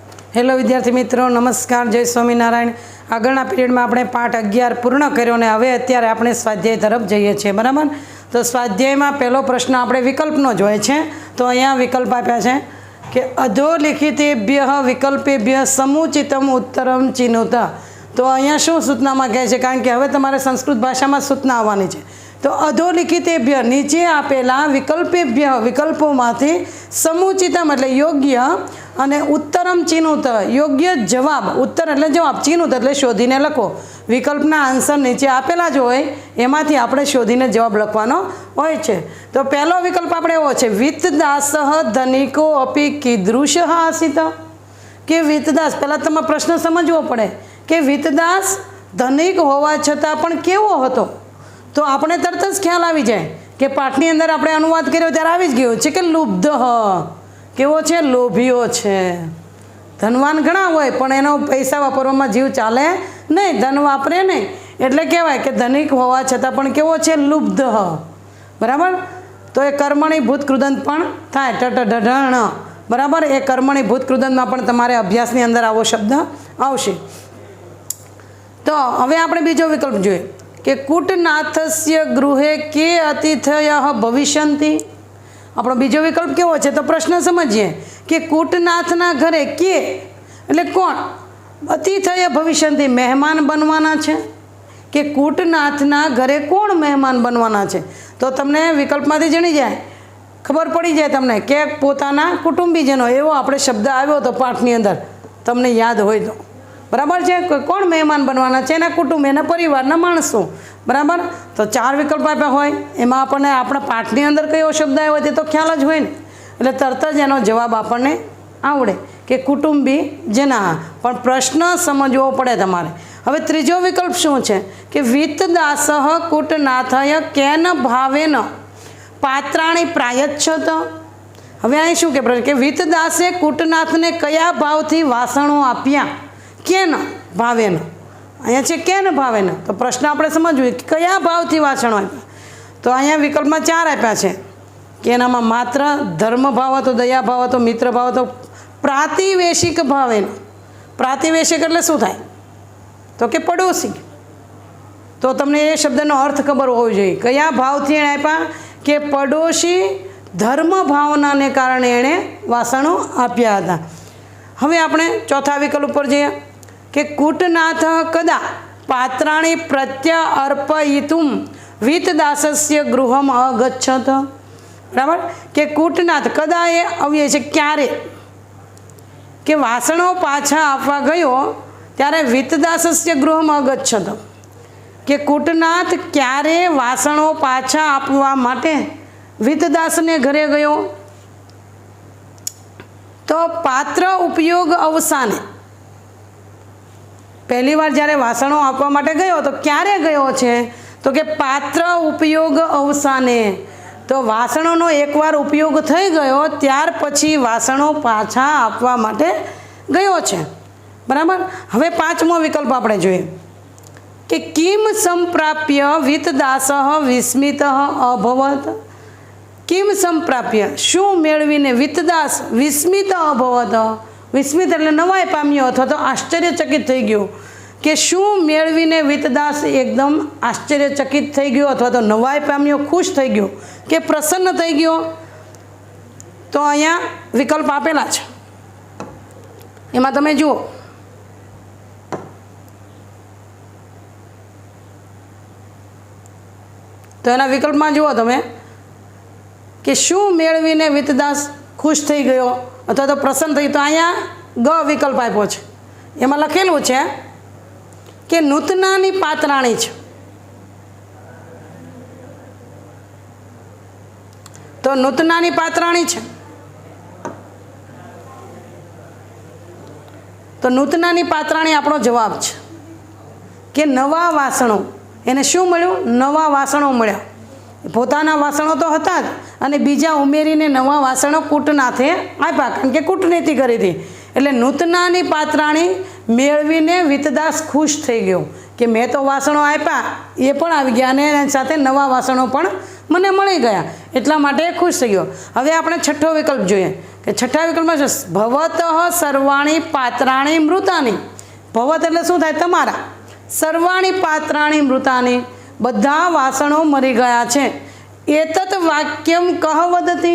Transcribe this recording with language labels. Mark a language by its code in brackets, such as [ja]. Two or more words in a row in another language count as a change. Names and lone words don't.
[gu] હેલો વિદ્યાર્થી મિત્રો, નમસ્કાર, જય સ્વામીનારાયણ. આગળના પીરિયડમાં આપણે પાઠ 11 પૂર્ણ કર્યો ને હવે અત્યારે આપણે સ્વાધ્યાય તરફ જઈએ છીએ। બરાબર, તો સ્વાધ્યાયમાં પહેલો પ્રશ્ન આપણે વિકલ્પનો જોએ છે। તો અહીંયા વિકલ્પ આપ્યા છે કે [sa] अधोलिखितेभ्यः विकल्पेभ्यः समुचितम उत्तरम चिनुत। [gu] તો અહીંયા શું સૂચનામાં કહે છે, કારણ કે હવે તમારે સંસ્કૃત ભાષામાં સૂચના આવવાની છે। તો અધોલિખિતેભ્ય નીચે આપેલા વિકલ્પેભ્ય વિકલ્પોમાંથી સમુચિતમ એટલે યોગ્ય અને [sa] उत्तरम चिनुत [gu] યોગ્ય જવાબ, ઉત્તર એટલે જવાબ, ચિનુત એટલે શોધીને લખો। વિકલ્પના આન્સર નીચે આપેલા જ હોય એમાંથી આપણે શોધીને જવાબ લખવાનો હોય છે। તો પહેલો વિકલ્પ આપણે એવો છે, [sa] वित्तदासः धनिको अपि कीदृशः आसीत्। [gu] કે વિત્તદાસ, પહેલા તમે પ્રશ્ન સમજવો પડે કે વિત્તદાસ ધનિક હોવા છતાં પણ કેવો હતો। તો આપણે તરત જ ખ્યાલ આવી જાય કે પાઠની અંદર આપણે અનુવાદ કર્યો ત્યારે આવી જ ગયો છે કે લુબ્ધઃ, કેવો છે, લોભિયો છે। ધનવાન ઘણા હોય પણ એનો પૈસા વાપરવામાં જીવ ચાલે નહીં, ધન વાપરે નહીં, એટલે કહેવાય કે ધનિક હોવા છતાં પણ કેવો છે, લુબ્ધઃ। બરાબર, તો એ કર્મણી ભૂત કૃદંત પણ થાય, ટટઢઢણ। બરાબર, એ કર્મણી ભૂત કૃદંતમાં પણ તમારે અભ્યાસની અંદર આવો શબ્દ આવશે। તો હવે આપણે બીજો વિકલ્પ જોઈએ કે [sa] कूटनाथस्य गृहे के अतिथयः भविष्यन्ति। [gu] આપણો બીજો વિકલ્પ કેવો છે, તો પ્રશ્ન સમજીએ કે કૂટનાથના ઘરે કે એટલે કોણ, [sa] अतिथयः भविष्यन्ति [gu] મહેમાન બનવાના છે, કે કૂટનાથના ઘરે કોણ મહેમાન બનવાના છે। તો તમને વિકલ્પમાંથી જણી જાય, ખબર પડી જાય તમને કે પોતાના કુટુંબીજનો, એવો આપણે શબ્દ આવ્યો હતો પાઠની અંદર, તમને યાદ હોય તો। [hi] बराबर है, कौन मेहमान बनवाना है, [gu] એના કુટુંબ, એના પરિવારના માણસો। બરાબર, તો 4 વિકલ્પ આપ્યા હોય એમાં આપણે આપણા પાઠની અંદર કયો શબ્દ આવ્યો તે તો ખ્યાલ જ હોય ને, એટલે તરત જ એનો જવાબ આપણને આવડે કે કુટુંબી જના। પણ પ્રશ્ન સમજવો પડે તમારે। હવે ત્રીજો વિકલ્પ શું છે કે [sa] वित्तदासः कूटनाथय केन भावेन पात्राणि प्रायच्छत। [gu] हवे અહીં શું કે વિત્તદાસે કૂટનાથને કયા ભાવથી વાસણો આપ્યા, [sa] केन भावेन। [gu] અહીંયા છે [sa] केन भावेन, [gu] તો પ્રશ્ન આપણે સમજવો કે કયા ભાવથી વાસણો આપ્યા। તો અહીંયા વિકલ્પમાં 4 આપ્યા છે કે એનામાં માત્ર ધર્મ ભાવ હતો, દયા ભાવ હતો, મિત્ર ભાવ હતો, दया भाव हतो, मित्र भाव हतो, [sa] प्रातिवेशिक भावेन। [gu] પ્રાતિવેશિક એટલે શું થાય, તો કે પડોશી। તો તમને એ શબ્દનો અર્થ ખબર હોવો જોઈએ, કયા ભાવથી એણે આપ્યા કે પડોશી ધર્મ ભાવનાને કારણે એણે વાસણો આપ્યા હતા। હવે આપણે ચોથા વિકલ્પ પર જઈએ કે [sa] कूटनाथ कदा पात्राणि प्रत्यर्पयितुं वित्तदासस्य गृहम् अगच्छत। [gu] બરાબર, કે કૂટનાથ કદા એ આવ્યો છે, ક્યારે, કે વાસણો પાછા આપવા ગયો ત્યારે [sa] वित्तदासस्य गृहम् अगच्छत। [gu] કે કૂટનાથ ક્યારે વાસણો પાછા આપવા માટે વિત્તદાસને ઘરે ગયો, તો [sa] पात्र उपयोग अवसाने। [gu] પહેલી વાર જ્યારે વાસણો આપવા માટે ગયો તો ક્યારે ગયો છે, તો કે [sa] पात्र उपयोग अवसाने। [gu] તો વાસણોનો એકવાર ઉપયોગ થઈ ગયો ત્યાર પછી વાસણો પાછા આપવા માટે ગયો છે। बराबर, હવે 5મો વિકલ્પ આપણે જોઈએ કે [sa] किम संप्राप्य वित्तदासः विस्मितः अभवत्। किम संप्राप्य, [gu] શું મેળવીને વિત્તદાસ [sa] विस्मित अभवत। [gu] વિસ્મિત એટલે નવાઈ પામ્યો અથવા તો આશ્ચર્યચકિત થઈ ગયો, કે શું મેળવીને વિત્તદાસ એકદમ આશ્ચર્યચકિત થઈ ગયો અથવા તો નવાઈ પામ્યો, ખુશ થઈ ગયો, કે પ્રસન્ન થઈ ગયો। તો અહીંયા વિકલ્પ આપેલા છે, એમાં તમે જુઓ। તો એના વિકલ્પમાં જુઓ તમે કે શું મેળવીને વિત્તદાસ ખુશ થઈ ગયો અથવા તો પ્રસન્ન થઈ। તો અહીંયા ગ વિકલ્પ આપ્યો છે, એમાં लखेલું છે कि [sa] नूतनानी पात्राणी [gu] छे। तो [sa] नूतनानी पात्राणी [gu] છે, તો [sa] नूतनानी पात्राणी [gu] આપણો જવાબ છે કે નવા વાસણો, એને શું મળ્યું, નવા વાસણો મળ્યા। પોતાના વાસણો તો હતા જ અને બીજા ઉમેરીને નવા વાસણો કૂટનાથે આપ્યા, કારણ કે કૂટનીતિ કરી થી। एटले [sa] नूतनानी पात्राणी [gu] મેળવીને વિત્તદાસ ખુશ થઈ ગયો કે મૈં તો વાસણો આપ્યા, એ પણ આવી ગયા અને એની સાથે નવા વાસણો પણ મને મળી ગયા, એટલા માટે એ ખુશ થઈ ગયો. હવે આપણે છઠ્ઠો વિકલ્પ જોઈએ કે છઠ્ઠા વિકલ્પમાં છે [sa] भवतः सर्वाणि पात्राणि मृतानि. [gu] ભવત એટલે શું થાય? તમારા. [sa] सर्वाणि पात्राणि मृतानि, [gu] બધા વાસણો મરી ગયા છે. [sa] एतत् वाक्यम् कः वदति.